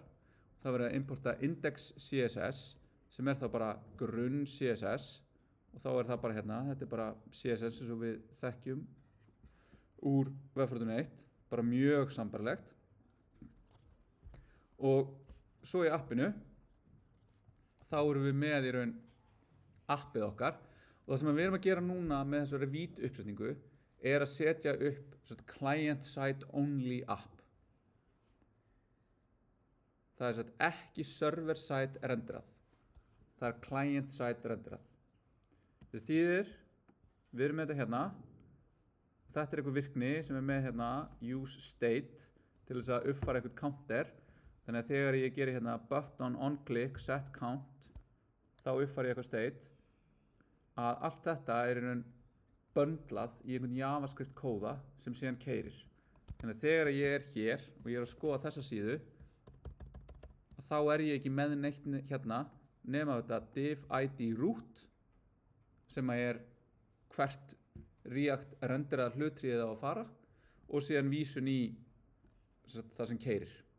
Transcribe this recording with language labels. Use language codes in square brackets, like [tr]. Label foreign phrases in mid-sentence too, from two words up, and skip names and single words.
[is] Það er verið að importa [en] index CSS [is] sem þá bara grunn CSS og þá það bara hérna, þetta bara CSS eins og við þekkjum úr Webfortune 1, bara mjög sambarlegt. Og svo í appinu þá erum við með í raun appið okkar og það sem við erum að gera núna með þessari hvít uppsetningu er að setja upp [en] client side only app. [is] Það er ekki [en] server side [is] renderað. Það er [en] client side [is] renderað. Það þýðir, við erum með þetta hérna. Þetta er einhver virkni sem með hérna [en] use state [is] til þess að uppfæra einhvern counter. Þannig að þegar ég geri hérna [en] button on click set count [is] þá uppfæri ég eitthvað state að allt þetta er í raun böndlað í einhvern JavaScript kóða sem síðan keyrir. Þannig að þegar ég er hér og ég er að skoða þessa síðu þá er ég ekki með neitt hérna nema þetta [en] div id root [is] sem er hvert React renderaða hlutríðið á að fara og síðan vísun í það sem keyrir.